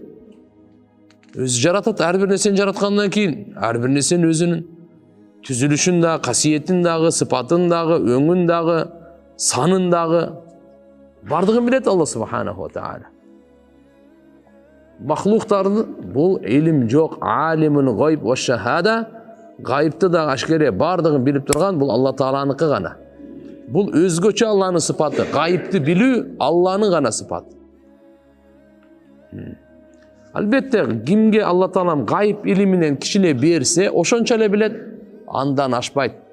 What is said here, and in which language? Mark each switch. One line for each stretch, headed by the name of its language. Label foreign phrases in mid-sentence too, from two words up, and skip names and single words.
Kyrgyz: Өзү жаратат, ар бир нерсени жараткандан кийин, ар бир нерсенин өзүнүн түзүлүшүн да, касиетин дагы, сыпатын дагы, өңүн дагы, санын дагы бардыгын билет Алла
Arabic: سبحانه وتعالى.
Kyrgyz: Махлуктардын бул илим жок,
Arabic: عالم الغيب والشهادة,
Kyrgyz: гайыпты да ашкере бардыгын билип турган бул Алла тааланыкы гана. Бул өзгөчө Алланын сыпаты. Гайыпты билүү Алланын гана сыпаты. Албетте, кимге Алла таалам гайып илиминен кичине берсе, ошончо эле билет, андан ашпайт.